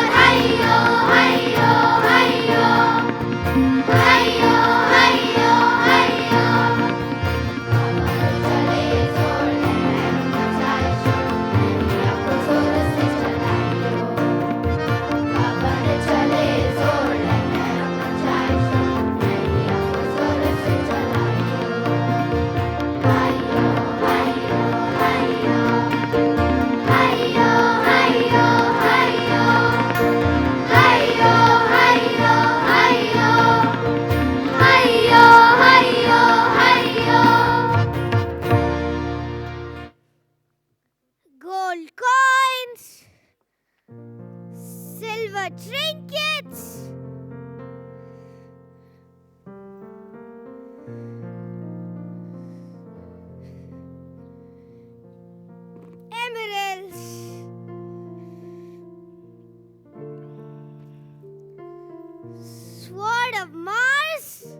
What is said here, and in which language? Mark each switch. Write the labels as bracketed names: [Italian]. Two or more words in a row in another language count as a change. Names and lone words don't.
[Hindi] हायो, हायो, हायो. हायो, हायो, हायो. पवन चले जोर लेने मचाए शोर. नैया को जोर से चलाइयो. पवन चले जोर लेने मचाए शोर. नैया को जोर से चलाइयो. हायो, हायो, हायो. हायो, हायो, हायो. हायो, हायो, हायो. Hayo, hayo, hayo. [English] Gold coins, silver trinkets, emeralds, sword of Mars.